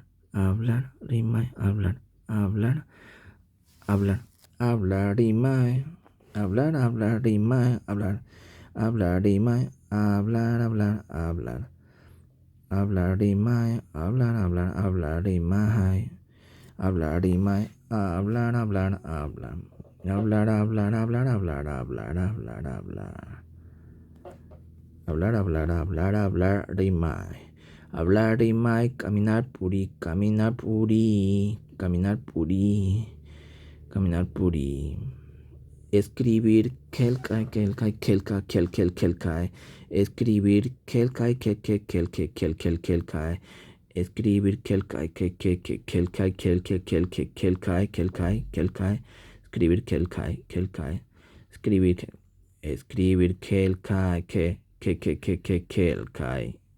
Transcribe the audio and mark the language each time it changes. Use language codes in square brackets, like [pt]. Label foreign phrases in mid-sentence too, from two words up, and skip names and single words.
[es] Hablar, rimar, hablar, hablar, hablar, hablar, rimar, hablar, rimar, hablar, rimar, hablar, rimar, hablar, rimar, hablar, rimar, hablar, hablar, rimar. Hablar, rimar, caminar, puri, caminar, puri, caminar, puri, caminar, puri. Escribir, [qu] kelkai, kelkai, kelka, kelkai. Escribir, kelkai, kelkai. Escribir, kelkai, kelkai, kelkai. Escribir, kelkai, kelkai. Escribir, kelkai, kelkai.